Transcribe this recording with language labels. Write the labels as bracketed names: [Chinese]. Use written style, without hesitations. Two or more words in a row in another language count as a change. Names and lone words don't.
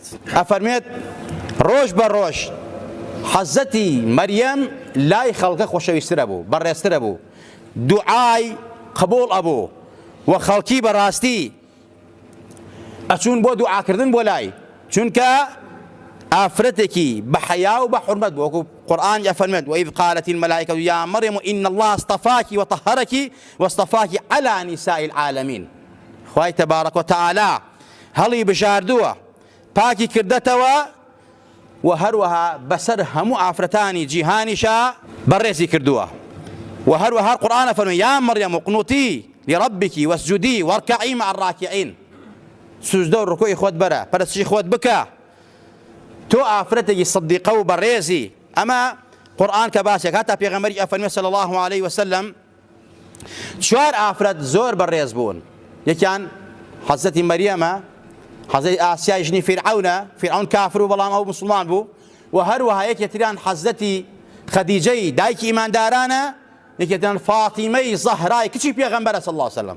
[Central Kurdish] ئەفەرمێت ڕۆژ بە ڕۆژ حەزەتی مەریەم لای خەڵکە خۆشەویسترە بوو بەڕێزترە بوو دوعای قبول ئەبوو و خەڵکی بەڕاستی ئەچوون بۆ دوعاکردن بۆ لای چونکە ئافرەتێکی بە حەیا و بە حورمەت بوو وەکو قورئان ئەفەرمێت [Arabic] وإذ قالت الملائكة يا مريم إن الله اصطفاك وطهرك واصطفاك على نساء العالمين. [Central Kurdish] خوای [Arabic] تبارك وتعالى [Central Kurdish] هەڵی بژاردووە پاکی کردەتەوە و هەروەها بەسەر هەموو ئافرەتانی جیهانیشا بەڕێزی کردووە و هەروەها قورئان ئەفەرمێت [Arabic] یا مەریەم اقنوتی لربك واسجدي واركعي مع الراكعين. [Central Kurdish] سوزدە و ڕکوعی خۆت بەرە پەرستشی خۆت بکە تۆ ئافرەتێکی سەدیقە و بەڕێزی. ئەمە قورآن کە باسێک هەتا پێغەمبەری ئەفەرمێ [Arabic] صلی الله عليه وسلم [Central Kurdish] چوار ئافرەت زۆر بەڕێز بوون. یەکیان حەزەتی مەریەمە، حەزەتی ئاسیای ژنی فیرعەون کافر و بەڵام ئەو مسلمان بوو، و هەروەها یەکێتریان حەزەتی خەدیجەی دایکی ئیماندارانە، یەکێتریان فاتیمەی زەهرای کچی پێغەمبەرە [Arabic] صلی الله عليه وسلم.